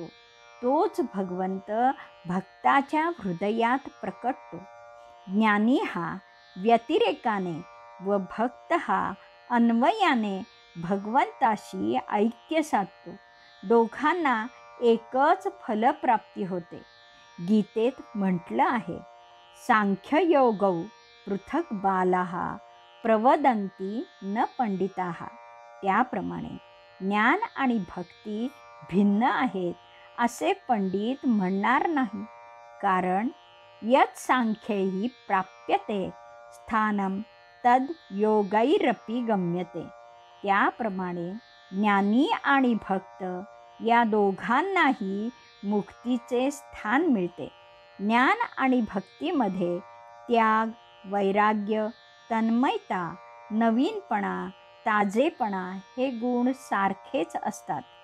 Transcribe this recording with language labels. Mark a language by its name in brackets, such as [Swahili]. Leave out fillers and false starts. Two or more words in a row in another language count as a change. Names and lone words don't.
[Marathi] तोच भगवंत भक्ताच्या हृदयात प्रकटतो. ज्ञानी हा व्यतिरेकाने व भक्त हा अन्वयाने भगवंताशी ऐक्य साधतो. दोघांना एकच फलप्राप्ती होते. गीतेत म्हटलं आहे, [Sanskrit] सांख्ययोगौ पृथक बालाः प्रवदन्ति न पंडिताः. [Marathi] त्याप्रमाणे ज्ञान आणि भक्ती भिन्न आहेत असे पंडित म्हणणार नाही. [Sanskrit] कारण यत् सांख्यैः प्राप्यते स्थानं तद योगैरपि गम्यते. [Marathi] त्याप्रमाणे ज्ञानी आणि भक्त या दोघांनाही मुक्तीचे स्थान मिळते. ज्ञान आणि भक्तीमध्ये त्याग, वैराग्य, तन्मयता, नवीनपणा, ताजेपणा हे गुण सारखेच असतात.